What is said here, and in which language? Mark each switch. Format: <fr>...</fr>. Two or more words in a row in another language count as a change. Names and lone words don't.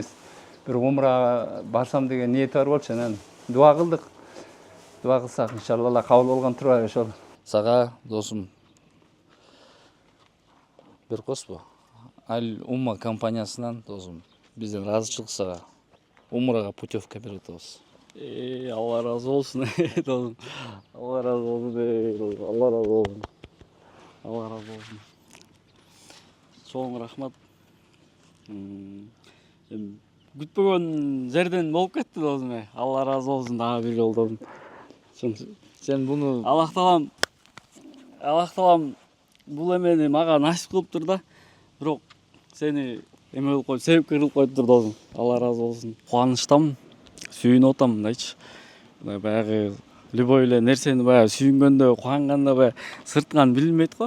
<ky>Бир умрага барсам деген ниети бар болчу. Анан дуа кылдык. Дуа кылсак иншалла кабыл болгон турбайбы ошол. Сага досум бир коспу. Аль Умма компаниясынан досум бизден ыраазычылык сага умрага путевка берип атабыз. Алла разы болсын досым. Алла разы болсын. Алла разы болсын. Алла разы болсын. Чоң рахмат. Күтпөгөн жерден болуп кетти досым. Алла разы болсын дагы бир жолу досум. Сен буну Аллах таалам бул эмени мага насип кылыптыр да. Бирок сени эме кылып коюп, себепкер кылып коюптур досум. Алла разы болсын. Кубанычтамын, сүйүнүп атам мындайчы. Баягы любой эле нерсени баягы сүйүнгөндө, кубанганда баягы сыртынан билинбейт го.</ky>